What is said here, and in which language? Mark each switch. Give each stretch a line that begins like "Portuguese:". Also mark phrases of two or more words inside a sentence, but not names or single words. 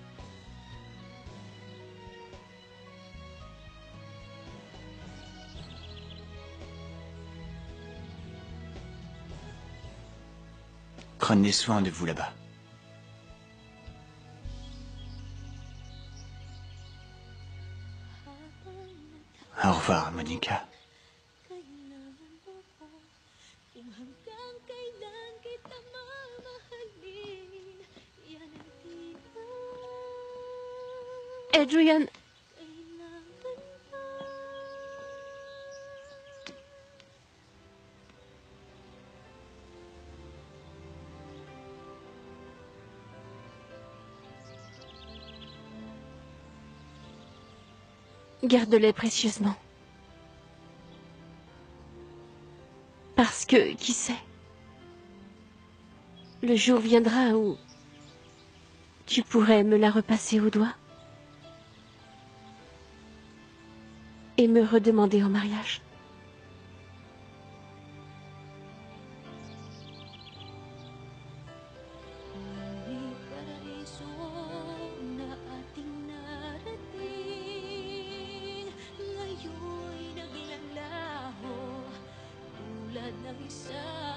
French: Prenez soin de vous là-bas. Au revoir, Monica.
Filipino: Kung hanggang kailan kita mamahalin, yan ang tibay.
French: Adrien,
Filipino: Kailangan pa.
French: garde-les précieusement. Parce que, qui sait, le jour viendra où tu pourrais me la repasser au doigt et me redemander en mariage.
Filipino: May paraiso na ating narating, ngayon'y naglalaho tulad ng isang